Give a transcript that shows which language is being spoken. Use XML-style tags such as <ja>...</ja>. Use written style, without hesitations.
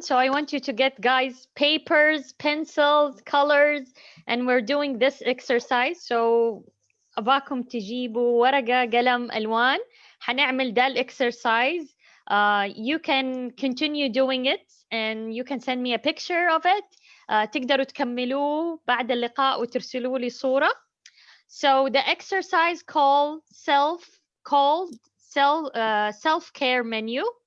<en>So I want you to get, guys, papers, pencils, colors, and we're doing this exercise.</en> <ar>So أباكم تجيبوا ورقة قلم ألوان. حنعمل ده الexercise.</ar> <en>You can continue doing it and you can send me a picture of it.</en> <ar>تقدروا تكملوه بعد اللقاء وترسلوا لي صورة.</ar> <en>So the exercise called self-care menu.</en>